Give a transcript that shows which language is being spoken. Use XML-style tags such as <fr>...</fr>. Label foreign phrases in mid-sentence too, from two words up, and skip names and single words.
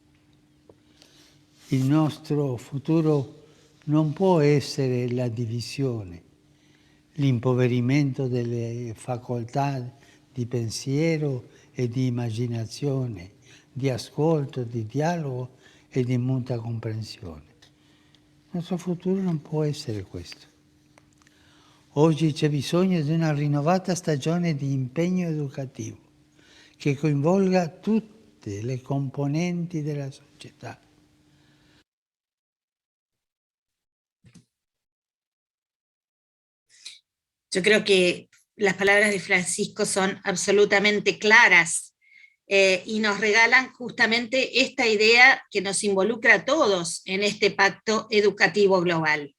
<it>Il nostro futuro non può essere la divisione, l'impoverimento delle facoltà di pensiero e di immaginazione, di ascolto, di dialogo e di mutua comprensione. Il nostro futuro non può essere questo. Oggi c'è bisogno di una rinnovata stagione di impegno educativo che coinvolga tutte le componenti della società.</it> <es>Yo creo que las palabras de Francisco son absolutamente claras, y nos regalan justamente esta idea que nos involucra a todos en este pacto educativo global.</es>